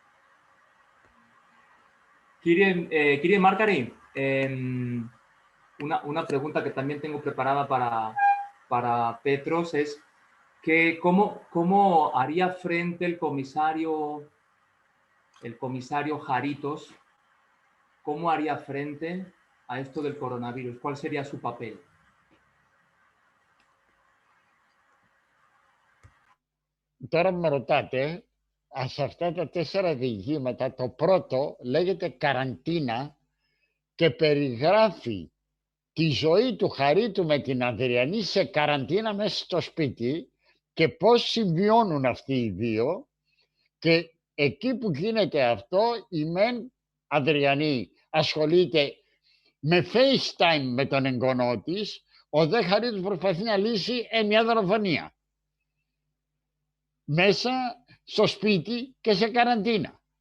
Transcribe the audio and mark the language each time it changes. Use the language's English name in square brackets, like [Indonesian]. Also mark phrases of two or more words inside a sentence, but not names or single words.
[Spanish] Kyrie Markari, una pregunta que también tengo preparada para Petros es que ¿cómo haría frente el comisario Jaritos? ¿Cómo haría frente a esto del coronavirus? ¿Cuál sería su papel? [Greek] Τώρα με ρωτάτε, σε αυτά τα 4 διηγήματα, το πρώτο λέγεται «Καραντίνα» και περιγράφει τη ζωή του Χαρίτου με την Αδριανή σε καραντίνα μέσα στο σπίτι και πώς συμβιώνουν αυτοί οι δύο, και εκεί που γίνεται αυτό η μεν Αδριανή ασχολείται με FaceTime με τον εγγονό της, ο δε Χαρίτος προσπαθεί να λύσει μια δολοφονία μέσα στο σπίτι και σε καραντίνα.